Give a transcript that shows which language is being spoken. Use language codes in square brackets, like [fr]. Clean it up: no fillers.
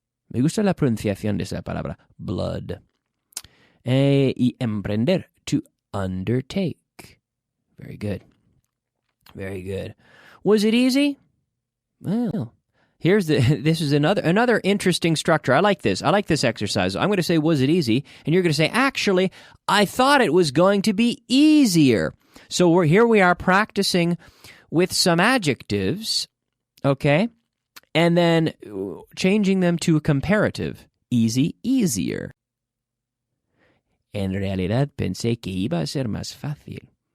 [es] Me gusta la pronunciación de esa palabra, blood. Y emprender, [en] to undertake. Very good. Very good. Was it easy? Well, this is another interesting structure. I like this. I like this exercise. I'm going to say, was it easy? And you're going to say, actually, I thought it was going to be easier. So we are practicing with some adjectives, okay? And then changing them to a comparative. Easy, easier. [es] En realidad pensé que iba a ser más fácil.